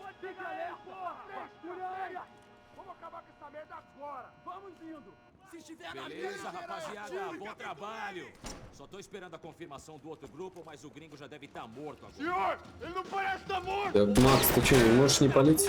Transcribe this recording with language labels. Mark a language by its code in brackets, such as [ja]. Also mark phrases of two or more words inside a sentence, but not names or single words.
[pt] galera, porra! Vasculha! Vamos acabar com essa merda agora! Vamos indo! Se estiver na Beleza, rapaziada, bom trabalho. Só tô esperando a confirmação do outro grupo, mas o gringo já deve estar morto agora. Senhor, ele não parece estar morto! [ru] Да, Макс, ты что, не можешь не палиться?